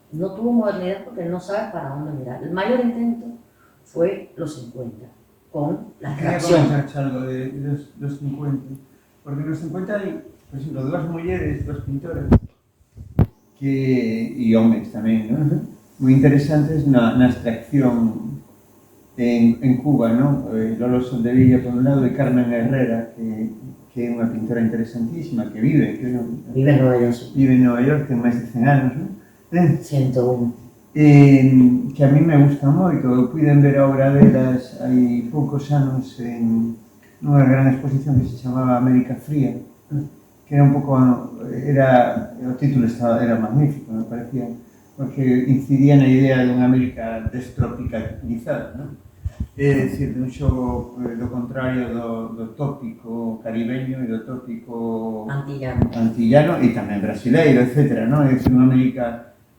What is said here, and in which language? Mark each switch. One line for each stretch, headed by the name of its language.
Spanish: No tuvo modernidad porque no sabe para dónde mirar. El mayor intento fue los 50, con la reacción. Quería comentar algo de los 50, porque en los 50 hay, por ejemplo, dos mujeres, dos pintoras, y hombres también, ¿no?
Galician: Muy interesantes na abstracción en Cuba, ¿no? Lolo Soldevilla, por un lado, de Carmen Herrera, que é unha pintora interesantísima, que vive en Nueva York. Vive en Nueva York, ten máis de 100 anos, ¿no? 101. Que a mí me gusta moito, eu puiden ver a obra delas hai poucos anos en nunha gran exposición que se chamaba América Fría, que era un pouco, o título era magnífico, me parecía, porque incidía na idea dunha América destropicalizada, ¿no? É dicir, dun xogo do contrario do tópico caribeño e do tópico antillano e tamén brasileiro, etc. É dicir, unha América